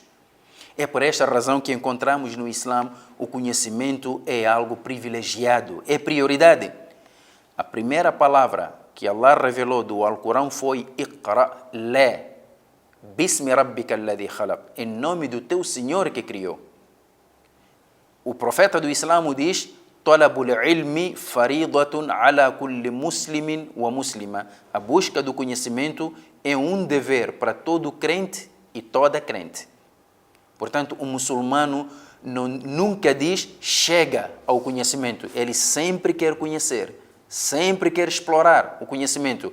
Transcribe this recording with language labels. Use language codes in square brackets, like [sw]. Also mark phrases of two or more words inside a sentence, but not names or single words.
[pt] É por esta razão que encontramos no Islã o conhecimento é algo privilegiado, é prioridade. A primeira palavra que Allah revelou do Alcorão foi Iqra, lê, [ar] بسم ربك الذي خلق, [pt] em nome do teu Senhor que criou. O profeta do Islã diz: [ar] طلب العلم فريضة على كل مسلم ومسلمة. [pt] A busca do conhecimento é um dever para todo crente e toda crente. Portanto, o muçulmano nunca diz chega ao conhecimento. Ele sempre quer conhecer, sempre quer explorar o conhecimento.